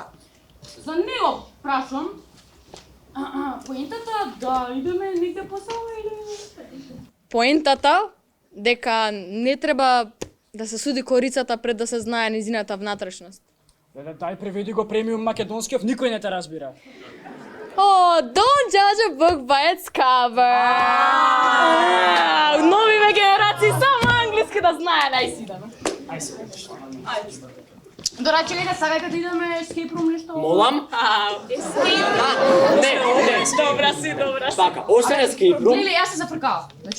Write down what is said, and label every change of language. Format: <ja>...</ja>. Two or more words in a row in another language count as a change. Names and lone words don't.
<mk>За него прашам, поентата да идеме негде посама или... Поентата дека не треба да се суди корицата пред да се знае незината внатрешност. Леле, дај преведи го премиум македонскиот, никој не те разбира.</mk> <en>Oh, don't judge a book by its cover.</en> <mk>Новиве генерации само англиски да знае, најси да. Ајде. Дора, чекајте, сега да идеме</mk> <en>escape room</en> <mk>нешто? Молам? Escape Не. Добра си. Така, освен</mk> <en>escape room.</en> <mk>Лили, јас се зафркав. Значи,</mk>